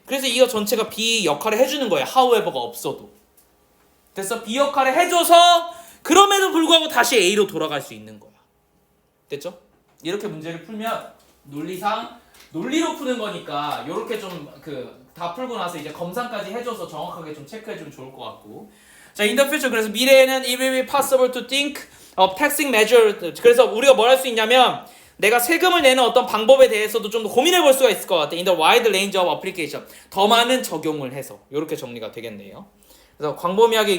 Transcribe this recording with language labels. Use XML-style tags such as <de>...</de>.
<ko>그래서 이거 전체가 B 역할을 해주는 거야. however가 없어도. 됐어? B 역할을 해줘서 그럼에도 불구하고 다시 A로 돌아갈 수 있는 거야. 됐죠? 이렇게 문제를 풀면 논리로 푸는 거니까 이렇게 좀 다 풀고 나서 이제 검사까지 해줘서 정확하게 좀 체크해주면 좋을 것 같고.</ko> <en>자, in the future</en> <ko>그래서 미래에는</ko> <en>it will be possible to think of taxing measure.</en> <ko>그래서 우리가 뭘 할 수 있냐면 내가 세금을 내는 어떤 방법에 대해서도 좀 더 고민해 볼 수가 있을 것 같아.</ko> <en>In the wide range of application.</en> <ko>더 많은 적용을 해서 이렇게 정리가 되겠네요. 그래서 광범위하게 이걸</ko>